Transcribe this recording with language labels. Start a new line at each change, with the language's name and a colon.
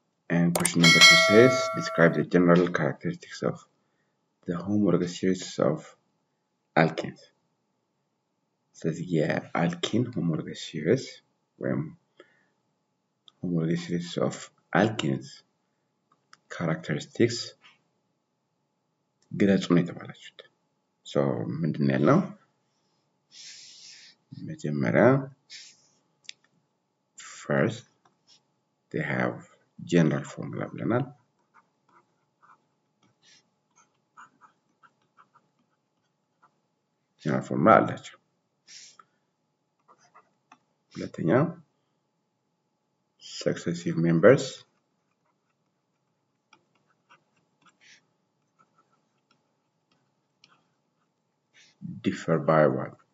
English: And question number 2 says describe the general characteristics of the homologous series of alkenes.
Amharic: ስለዚህ የአልኬን homologous series ወይም homologous series of alkenes characteristics ግለጹ ነው የተባላችሁት። ሶ ምንድን ነው ያልነው? መጀመሪያ
English: first they have general formula
Amharic: ብለናል። ጀነራል ፎርሙላ አላቸው። ሁለተኛ
English: successive members differ by what?